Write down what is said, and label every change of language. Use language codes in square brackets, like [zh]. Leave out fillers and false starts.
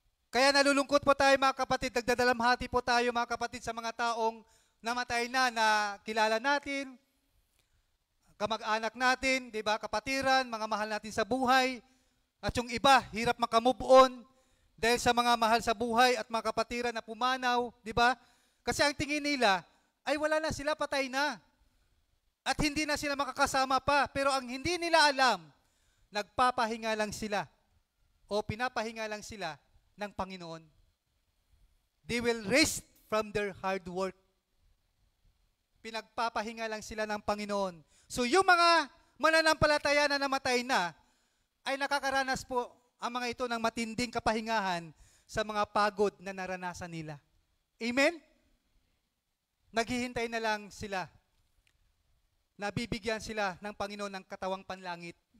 [tl] Kaya nalulungkot po tayo mga kapatid, nagdadalamhati po tayo mga kapatid sa mga taong namatay na kilala natin, kamag-anak natin, di ba, kapatiran, mga mahal natin sa buhay, at yung iba, hirap makamove on dahil sa mga mahal sa buhay at mga kapatiran na pumanaw, di ba? Kasi ang tingin nila, ay wala na sila, patay na. At hindi na sila makakasama pa. Pero ang hindi nila alam, nagpapahinga lang sila o pinapahinga lang sila ng Panginoon. [en] They will rest from their hard work. [tl] Pinagpapahinga lang sila ng Panginoon. So yung mga mananampalataya na namatay na, ay nakakaranas po ang mga ito ng matinding kapahingahan sa mga pagod na naranasan nila. Amen? Naghihintay na lang sila. Nabibigyan sila ng Panginoon ng katawang panlangit.